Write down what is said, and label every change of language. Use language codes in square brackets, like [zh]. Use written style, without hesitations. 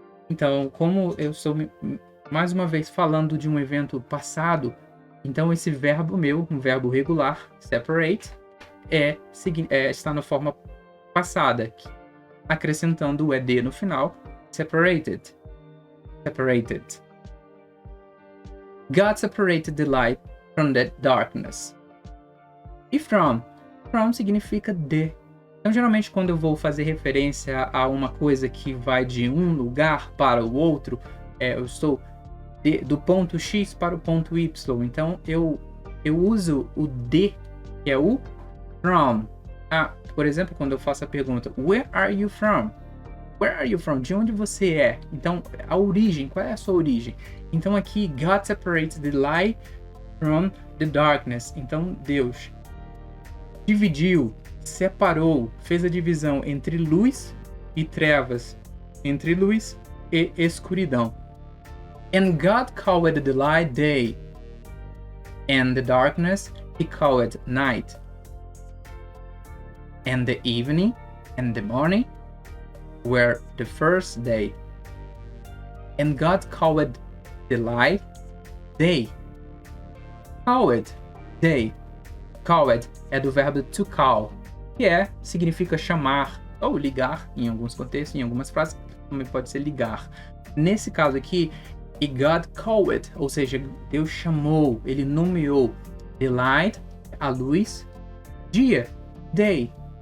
[pt] Então, como eu estou mais uma vez falando de um evento passado, então esse verbo meu, um verbo regular, separate, está na forma passada, acrescentando o ed no final, separated. [en] God separated the light from the darkness. [pt] E from significa de. Então, geralmente, quando eu vou fazer referência a uma coisa que vai de um lugar para o outro, eu estou do ponto X para o ponto Y. Então, eu uso o de, que é o from. Por exemplo, quando eu faço a pergunta, [en] where are you from? Where are you from? [pt] De onde você é? Então, a origem, qual é a sua origem? Então, aqui, [en] God separates the light from the darkness. [pt] Então, Deus dividiu, separou, fez a divisão entre luz e trevas, entre luz e escuridão. [en] And God called the light day, and the darkness he called night. And the evening and the morning were the first day. And God called the light day. Called, day. [pt] Called é do verbo to call, que significa chamar ou ligar, em alguns contextos, em algumas frases, também pode ser ligar. Nesse caso aqui, e [en] God called, [pt] ou seja, Deus chamou, ele nomeou [en] the light, [pt] a luz, dia, day.